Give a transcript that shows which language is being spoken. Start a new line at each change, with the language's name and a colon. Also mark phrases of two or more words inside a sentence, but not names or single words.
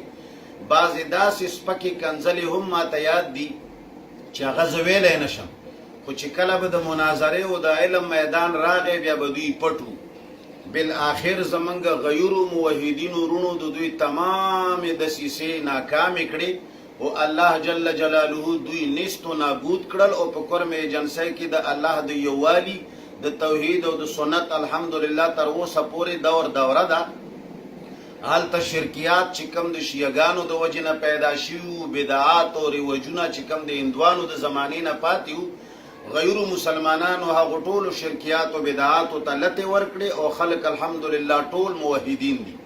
Pashto: بعضې داسې سپکې کنځلې هم ماته یاد دي چې هغه زه ویلی نشم، خو چې کله به د مناظرې او د علم میدان راغی بیا به دوی پټو. بالآخر زمونږ غیرو موحدینو رونو د دوی تمامې دسیسې ناکامې کړې او
Arabic: الله جل جلاله
Pashto: دوی نیست و نابود کړل. او په کورم ایجنسی کې د الله د یووالي د توحید او د سنت الحمدلله تر اوسه پورې دوره ده. هلته شرکیات چې کم د شیعګانو د وجې نه پیدا شوي، بدعات او رواجونه چې کم د هندوانو د زمانې نه پاتې وو، غیرو مسلمانانو هغو ټولو شرکیات او بدعاتو ته لتې ورکړې او خلک الحمدلله ټول موحدین دي.